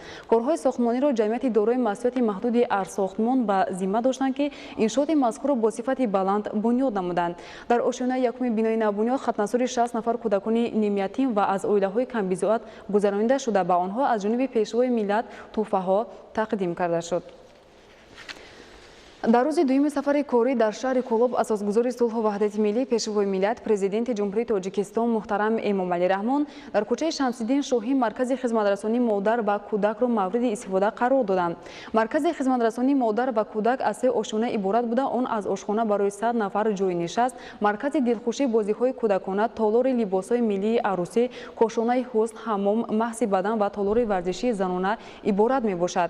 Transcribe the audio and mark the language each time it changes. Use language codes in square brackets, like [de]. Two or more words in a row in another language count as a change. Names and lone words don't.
[tg] کارهای ساختمانی را جمعیت دارای مسئولیت محدود ارساختمان به ذمه داشتند که انشاءات مذکور با صفت بلند بنیاد نمودند. در آشیانه یکم بینای نبنیاد ختنه‌سازی 60 نفر کودکان نیم یتیم و از عائله‌های کم بضاعت گذرانیده شده به آنها از جانب پیشوای ملت تحفه‌ها تقدیم کرده شد. дар рӯзи дуюми сафари корӣ дар шаҳри Кӯлоб асосгузори сулҳу ваҳдати миллӣ пешвои миллат президенти ҷумҳурии Тоҷикистон муҳтарам Эмомалӣ Раҳмон дар кӯчаи Шамсиддин Шоҳӣ маркази хизматрасонии модар ва кӯдакро мавриди истифода қарор доданд. Маркази хизматрасонии модар ва кӯдак аз 3 ошхона иборат буда, он аз ошхона барои 100 нафар ҷойи нишаст, маркази дилхушӣ бозиҳои кӯдакона, толори либосҳои миллии арӯсӣ, кошонаи ҳусн, ҳаммом, маҳси бадан ва толори варзишии занона иборат мебошад.